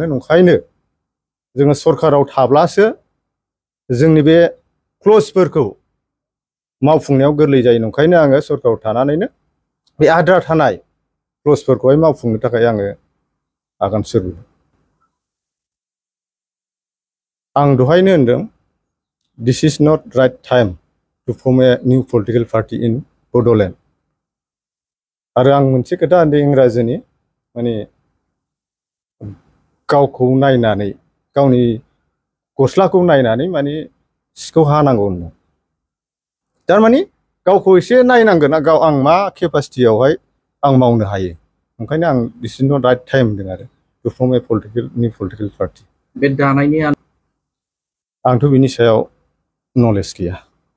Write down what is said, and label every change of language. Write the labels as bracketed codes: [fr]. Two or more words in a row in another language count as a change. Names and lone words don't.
[brx] नंखायनो जोङो सरकाराव थाब्लासो जोंनि बे क्लजफोरखौ मावफुंनायाव गोरलै जायो। नंखायनो आङो सरकाराव थानानैनो बे आद्रा थानाय क्लजफोरखौहाय मावफुंनो थाखाय आङो आगान सुरदों। आं दहायनो होनदों [en] this is not right time to form a new political party in Bodoland. [brx] आरो आं मोनसे खोथा होनदों इंराजिनि माने गावखौ नायनानै गावनि गस्लाखौ नायनानै माने सिखौ हानांगौ होनदों। थारमाने गावखौ एसे नायनांगोन ना गाव आं मा केपासिटियावहाय आं मावनो हायो। ओंखायनो आं [en] this is not right time [brx] होनदों आरो [en] to form a new political party. [brx] बे दानायनि आंथ' बिनि सायाव नलेज गैया।